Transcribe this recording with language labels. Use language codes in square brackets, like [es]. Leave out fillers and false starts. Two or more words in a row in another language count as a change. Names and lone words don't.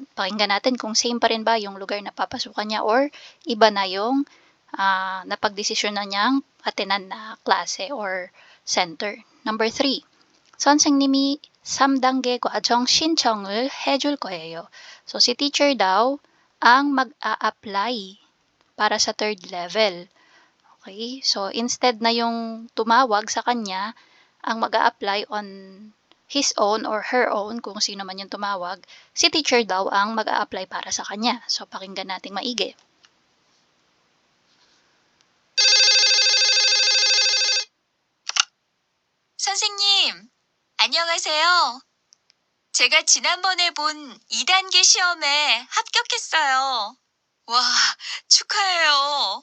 [tl] Pakinggan natin kung same pa rin ba yung lugar na papasukan niya or iba na yung napagdesisyon na niyang attend na klase or center. Number 3. [ko] 선생님이 3단계 과정 신청을 해줄 거예요. [tl] So, si teacher daw ang mag-a-apply para sa third level. Okay? So, instead na yung tumawag sa kanya, ang mag-a-apply [en] on his own or her own, [tl] kung sino man yung tumawag, si teacher daw ang mag-a-apply para sa kanya. So, pakinggan nating maigi. [ko] 선생님, 안녕하세요. 제가 지난번에 본 2단계 시험에 합격했어요. 와, 축하해요.